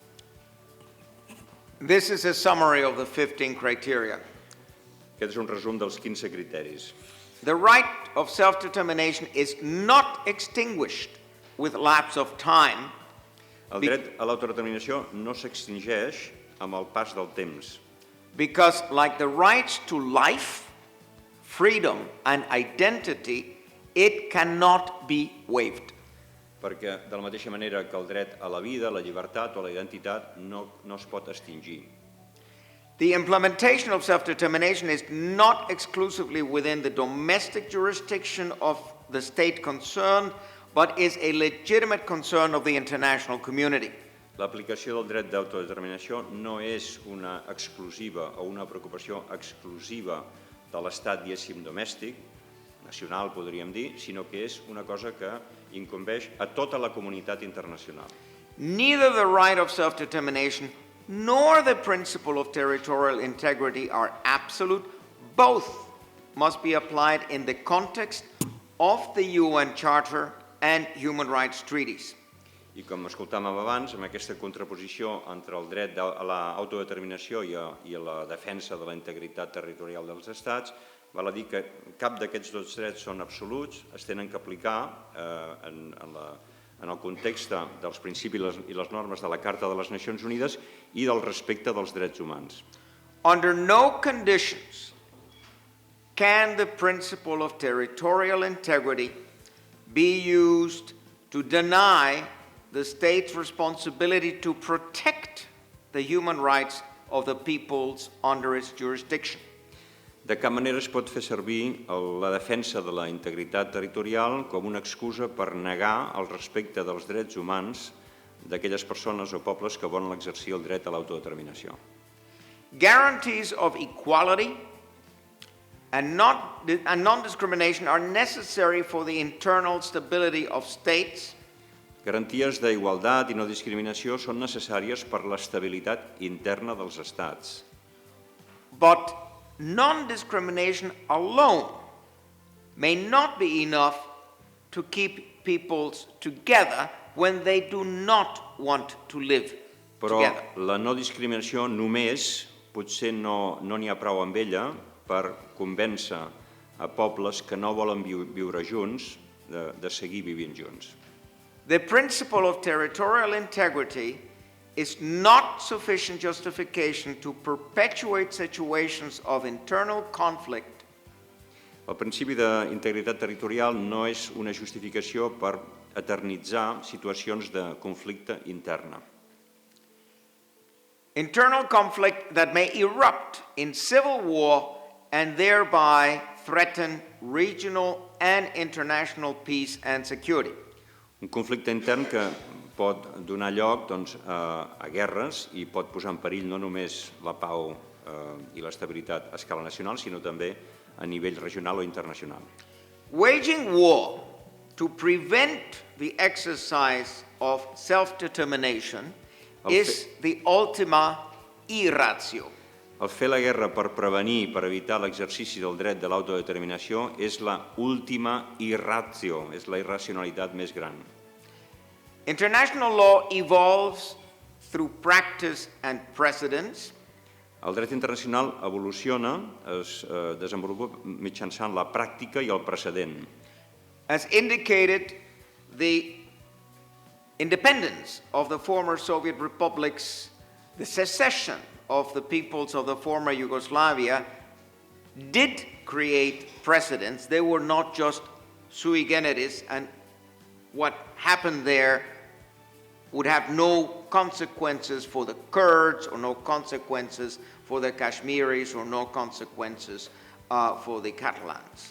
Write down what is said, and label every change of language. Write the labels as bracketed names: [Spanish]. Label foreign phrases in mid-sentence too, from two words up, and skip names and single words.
[English] This is a summary of the 15 criteria. [Catalan] Aquest és un resum dels 15 criteris. [English] The right of self-determination is not extinguished with lapse of time. [Catalan] El dret a l'autodeterminació no s'extingeix amb el pas del temps, [English] Because like the rights to life, freedom and identity, it cannot be waived. [Catalan] perquè de la mateixa manera que el dret a la vida, la llibertat o la identitat no es pot extingir. [English] The implementation of self-determination is not exclusively within the domestic jurisdiction of the state concerned, but is a legitimate concern of the international community. [Catalan] L'aplicació del dret d'autodeterminació no és una exclusiva o una preocupació exclusiva de l'estat, diguéssim, domèstic, nacional podríem dir, sinó que és una cosa que incumbeix a tota la comunitat internacional. [English] Neither the right of self-determination nor the principle of territorial integrity are absolute. Both must be applied in the context of the UN Charter and human rights treaties. [Catalan] I com escoltàvem abans, amb aquesta contraposició entre el dret a l'autodeterminació i a la defensa de la integritat territorial dels estats, val a dir que cap d'aquests dos drets són absoluts, es tenen que aplicar en el context dels principis i les normes de la Carta de les Nacions Unides i del respecte dels drets humans. [English] Under no conditions can the principle of territorial integrity be used to deny the state's responsibility to protect the human rights of the peoples under its jurisdiction. [Catalan] De cap manera es pot fer servir la defensa de la integritat territorial com una excusa per negar el respecte dels drets humans d'aquelles persones o pobles que volen exercir el dret a l'autodeterminació. [English] Guarantees of equality and non-discrimination are necessary for the internal stability of states. [Catalan] Garanties d'igualtat i no discriminació són necessàries per l'estabilitat interna dels estats. [English] But non-discrimination alone may not be enough to keep peoples together when they do not want to live [Catalan] Però [English] together. [Catalan] la no discriminació només potser no n'hi ha prou amb ella per convèncer a pobles que no volen viure junts de seguir vivint junts. [English] The principle of territorial integrity is not sufficient justification to perpetuate situations of internal conflict. [Catalan] El principi d'integritat territorial no és una justificació per eternitzar situacions de conflicte interna. [English] Internal conflict that may erupt in civil war and thereby threaten regional and international peace and security. [Catalan] Un conflicte intern que pot donar lloc a guerres i pot posar en perill no només la pau i l'estabilitat a escala nacional, sinó també a nivell regional o internacional. [English] Waging war to prevent the exercise of self-determination is the [Latin] ultima ratio. [Catalan] El fer la guerra per prevenir, per evitar l'exercici del dret de l'autodeterminació és la [Latin] última ratio, [Catalan] és la irracionalitat més gran. [English] International law evolves through practice and precedence. [Catalan] El dret internacional evoluciona, es desenvolupa mitjançant la pràctica i el precedent. [English] As indicated, the independence of the former Soviet republics, the secession of the peoples of the former Yugoslavia did create precedents. They were not just [Latin] sui generis, [English] and what happened there would have no consequences for the Kurds or no consequences for the Kashmiris or no consequences for the Catalans.